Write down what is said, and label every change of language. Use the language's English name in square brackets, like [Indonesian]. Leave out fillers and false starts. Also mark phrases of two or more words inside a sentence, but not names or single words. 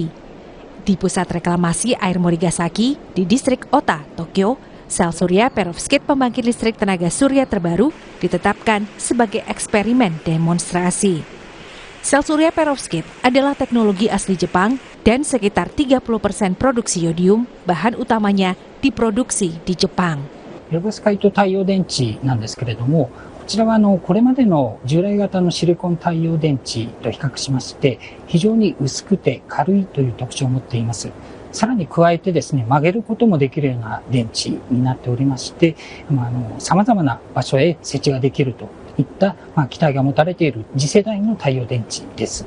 [Indonesian] Di pusat reklamasi air Morigasaki di distrik Ota, Tokyo, sel surya perovskit pembangkit listrik tenaga surya terbaru ditetapkan sebagai eksperimen demonstrasi. Sel surya perovskit adalah teknologi asli Jepang dan sekitar 30% produksi yodium, bahan utamanya diproduksi di Jepang. [Japanese] ペロブスカイト太陽電池なんですけれども、こちらはこれまでの従来型のシリコン太陽電池と比較しまして、非常に薄くて軽いという特徴を持っています。さらに加えてですね、曲げることもできるような電池になっておりまして、様々な場所へ設置ができるといった期待が持たれている次世代の太陽電池です。